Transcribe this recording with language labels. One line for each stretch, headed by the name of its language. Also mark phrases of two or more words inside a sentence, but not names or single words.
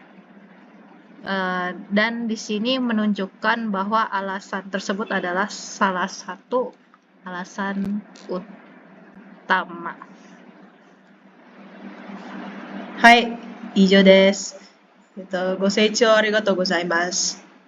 Indonesian: Dan di sini menunjukkan bahwa alasan tersebut adalah salah satu alasan utama.
Japanese: Hai, 以上です。ご清聴ありがとうございます。